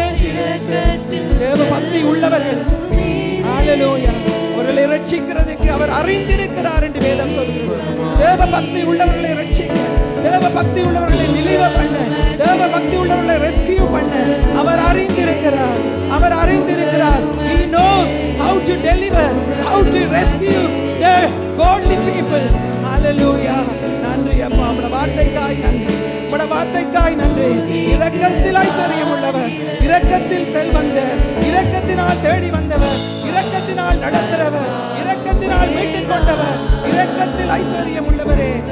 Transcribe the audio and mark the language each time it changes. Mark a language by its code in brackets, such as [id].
[ta] இரக்கத்தில் தேவ பக்தி உள்ளவர்கள், ஹalleluya, அவர்களை ரட்சிக்கிறதுக்கு அவர் அறிந்திருக்கிறார் என்று வேதம் சொல்கிறது. தேவ பக்தி உள்ளவர்களை ரட்சிக்க, தேவ பக்தி உள்ளவர்களை deliver பண்ண, தேவ பக்தி உள்ளவர்களை ரெஸ்கியூ பண்ண அவர் அறிந்திருக்கிறார். அவர் அறிந்திருக்கிறார். [en] He knows how to deliver, how to rescue the godly people. Hallelujah. [ta] நன்றி அப்பா, உம்முடைய வார்த்தைக்காய் நன்றி, உம்முடைய வார்த்தைக்காய் நன்றி. இரக்கத்தில் ஐஸ்வர்யம் உள்ளவர், இரக்கத்தில் செல்வந்தர், இரக்கத்தினால் தேடி வந்தவர், இரக்கத்தினால் நடத்துறவர், இரக்கத்தினால் மீட்டுக் கொண்டவர், இரக்கத்தில் ஐஸ்வர்யம் உள்ளவரே.